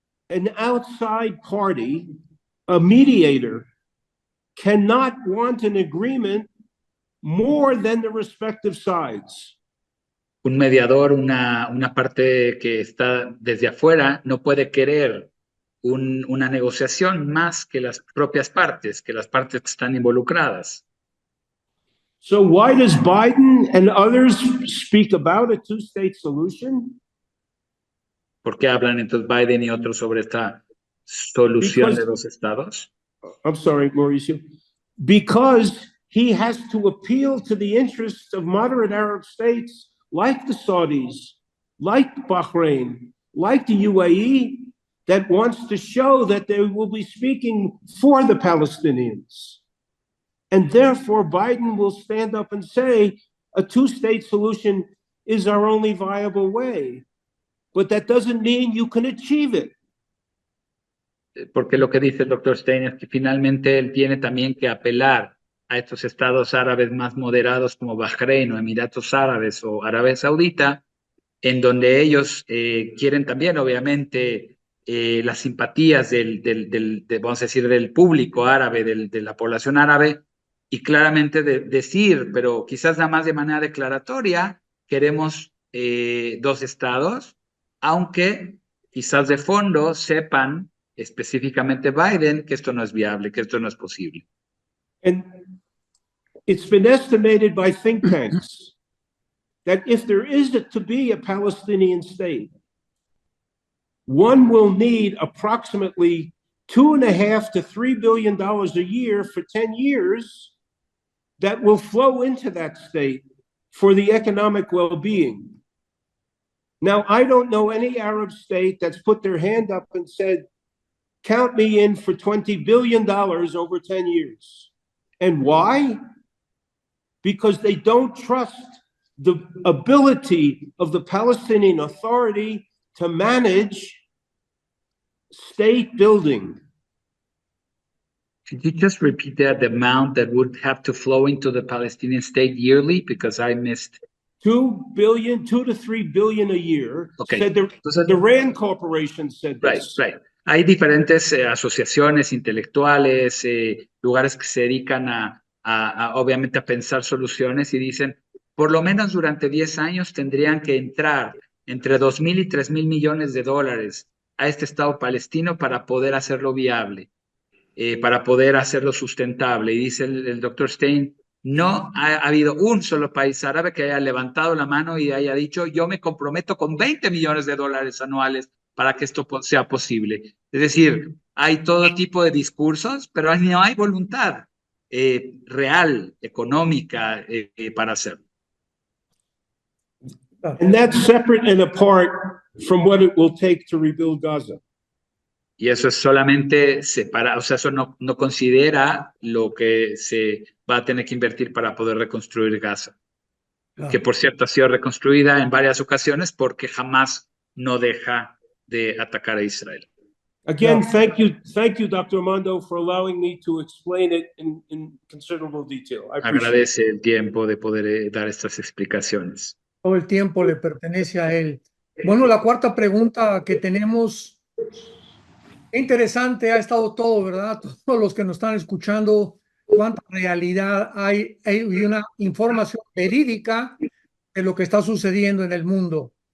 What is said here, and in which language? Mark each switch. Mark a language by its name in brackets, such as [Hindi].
[English] An outside party, a mediator, cannot want an agreement more than the respective sides. [Spanish] Un mediador, una parte que está desde afuera, no puede querer una negociación más que las propias partes, que las partes que están involucradas. [English] So why does Biden and others speak about a two-state solution? [Spanish] ¿Por qué hablan entonces Biden y otros sobre esta solución de dos estados? [English] I'm sorry, Mauricio. Because he has to appeal to the interests of moderate Arab states like the Saudis, like Bahrain, like the UAE, that wants to show that they will be speaking for the Palestinians. And therefore, Biden will stand up and say a two-state solution is our only viable way. But that doesn't mean you can achieve it. [Spanish] Porque lo que dice el doctor Stein es que finalmente él tiene también que apelar a estos estados árabes más moderados como Bahrein o Emiratos Árabes o Arabia Saudita, en donde ellos quieren también, obviamente, las simpatías vamos a decir, del público árabe, de la población árabe, y claramente decir, pero quizás nada más de manera declaratoria, queremos dos estados, aunque quizás de fondo sepan específicamente Biden que esto no es viable, que esto no es posible. [English] And it's been estimated by think tanks that if there is to be a Palestinian state, one will need approximately $2.5 to $3 billion a year for 10 years that will flow into that state for the economic well-being. Now, I don't know any Arab state that's put their hand up and said, count me in for $20 billion over 10 years. And why? Because they don't trust the ability of the Palestinian Authority to manage state building. Could you just repeat that, the amount that would have to flow into the Palestinian state yearly? Because I missed. 2 to 3 billion a year. Okay. Said the Rand Corporation said this. Right. [Spanish] Hay diferentes asociaciones intelectuales, lugares que se dedican obviamente a pensar soluciones y dicen, por lo menos durante 10 años tendrían que entrar entre 2.000 y 3.000 millones de dólares a este Estado palestino para poder hacerlo viable, para poder hacerlo sustentable. Y dice el doctor Stein, no ha habido un solo país árabe que haya levantado la mano y haya dicho, yo me comprometo con 20 millones de dólares anuales para que esto sea posible. Es decir, hay todo tipo de discursos, pero no hay voluntad real, económica, para hacerlo. [English] And that's separate and apart from what it will take to rebuild Gaza. [Spanish] Y eso es solamente separado, o sea, eso no considera lo que se va a tener que invertir para poder reconstruir Gaza. Que por cierto ha sido reconstruida en varias ocasiones porque jamás no deja de atacar a Israel. [English] Again, thank you, Dr. Armando, for allowing me to explain it in considerable detail. I appreciate [Spanish] Agradece el tiempo de poder dar estas explicaciones. Todo el tiempo le pertenece a él. Bueno, la cuarta pregunta que tenemos, qué interesante ha estado todo, ¿verdad? Todos los que nos están escuchando, cuánta realidad hay una información verídica de lo que está sucediendo en el mundo.